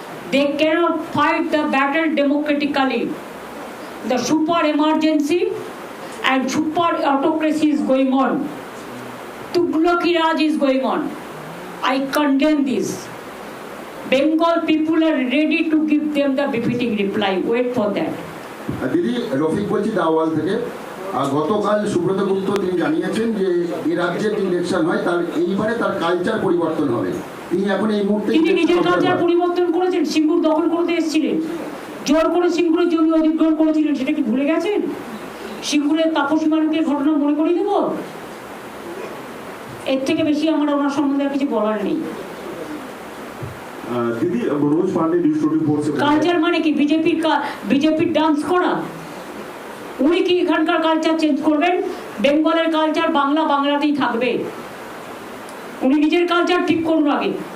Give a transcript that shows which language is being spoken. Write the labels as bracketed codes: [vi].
[en] They cannot fight the battle democratically. The super emergency and super autocracy is going on. Tughlaki Raj is going on. I condemn this. Bengal people are ready to give them the befitting reply. Wait for that. [bn] দিদি রফিক বলছি দাওয়াল থেকে। গতকাল সুব্রত গুপ্ত তিনি জানিয়েছেন যে এই রাজ্যের যে ইলেকশন হয় তার এইবারে তার কালচার পরিবর্তন হবে। তিনি এখন এই মুহূর্তে তিনি নিজের কালচার পরিবর্তন করেছেন, সিঙ্গুর দখল করতে এসেছিলেন, জোর করে সিঙ্গুরের জমি অধিগ্রহণ করেছিলেন, সেটা কি ভুলে গেছেন? সিঙ্গুরের তাপসী মালিকের ঘটনা মনে করিয়ে দেব? এর থেকে বেশি আমার ওনার সম্বন্ধে আর কিছু বলার নেই। [hi] दीदी मनोज पांडे न्यूज 24 से [bn] কালচার মানে কি? বিজেপির ডান্স করা? উনি কি এখানকার কালচার চেঞ্জ করবেন? বেঙ্গলের কালচার বাংলাতেই থাকবে। উনি নিজের কালচার ঠিক করুন আগে।